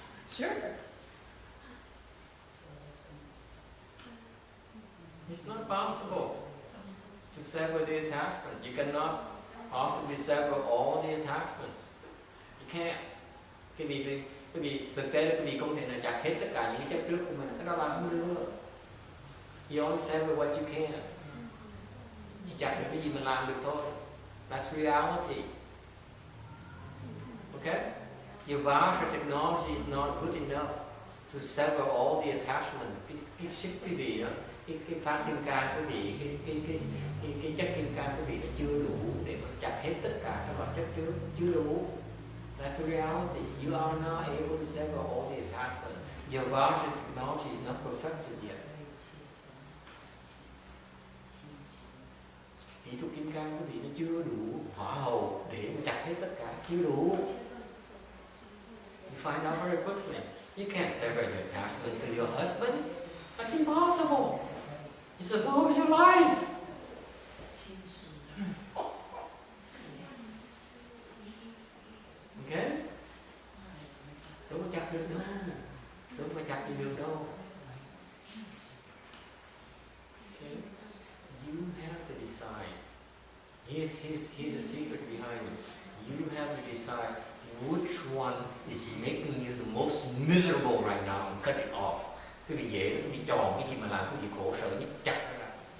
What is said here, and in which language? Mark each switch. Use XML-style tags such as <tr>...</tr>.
<en>Sure. It's not possible to sever the attachment. You cannot possibly sever all the attachments. You can't.</en> <vi>Cái vì thực tế là cái vì không thể nào chặt hết tất cả những cái chấp trước của mình. Cái đó là không được.</vi> <en>You only sever what you can.</en> <vi>Chỉ chặt được cái gì mình làm được thôi.</vi> <en>That's reality. Okay? Your Varja technology is not good enough to sever all the attachment.</en> <vi>Cái sức quý vị đó, cái phát kim cang quý vị, cái chất kim cang quý vị nó chưa đủ để mà chặt hết tất cả các loại chất trước, chưa đủ.</vi> <en>That's the reality. You are not able to sever all the attachment. Your Varja technology is not perfected yet.</en> <vi>Kỹ thuật kim cang quý vị nó chưa đủ hỏa hầu để mà chặt hết tất cả, chưa đủ.</vi> <en>You find out very quickly. You can't sever your attachment to your husband. That's impossible. It's the love of your life.</en> <vi>Okay? Đâu có chặt được đâu. Đâu có chặt gì được đâu.</vi> <en>Okay? You have to decide. Here's a secret behind it. You have to decide which one is making you the most miserable right now and cut it off.</en> <vi>Cái gì dễ, cái gì tròn, cái gì mà làm cái gì khổ sở nhất, chặt nó ra.</vi>